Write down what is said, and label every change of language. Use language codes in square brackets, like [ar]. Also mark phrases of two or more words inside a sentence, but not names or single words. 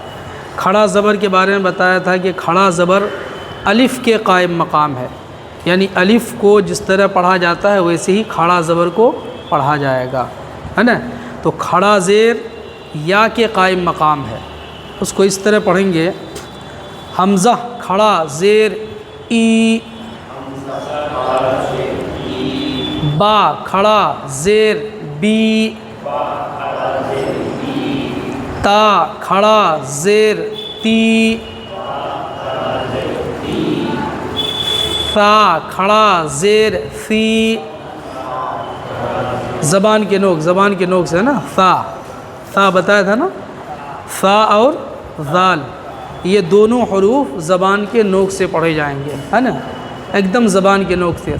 [ur] کھڑا زبر کے بارے میں بتایا تھا کہ کھڑا زبر الف کے قائم مقام ہے، یعنی الف کو جس طرح پڑھا جاتا ہے ویسے ہی کھڑا زبر کو پڑھا جائے گا، ہے نا؟ تو کھڑا زیر یا کے قائم مقام ہے، اس کو اس طرح پڑھیں گے، حمزہ کھڑا زیر ای، با کھڑا زیر بی، تا کھڑا زیر تی، ثا کھڑا زیر ثی، زبان کے نوک سے ہے نا، ثا بتایا تھا نا، ثا اور ذال یہ دونوں حروف زبان کے نوک سے پڑھے جائیں گے، ہے نا، ایک دم زبان کے نوک سے۔